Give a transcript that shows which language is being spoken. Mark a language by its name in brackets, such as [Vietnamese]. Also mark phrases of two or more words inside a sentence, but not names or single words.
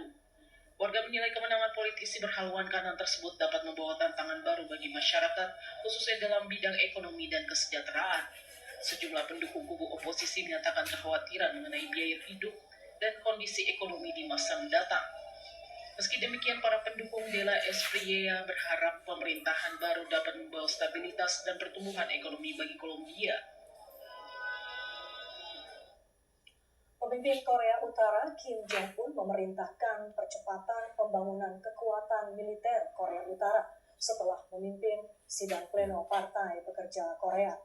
[Indonesian] Warga menilai kemenangan politisi berhaluan kanan tersebut dapat membawa tantangan baru bagi masyarakat, khususnya dalam bidang ekonomi dan kesejahteraan. Sejumlah pendukung kubu oposisi menyatakan kekhawatiran mengenai biaya hidup dan kondisi ekonomi di masa mendatang. Meski demikian, para pendukung de la Espriella berharap pemerintahan baru dapat membawa stabilitas dan pertumbuhan ekonomi bagi Colombia. Pemimpin Korea Utara Kim Jong-un memerintahkan percepatan pembangunan kekuatan militer Korea Utara setelah memimpin sidang pleno Partai Pekerja Korea.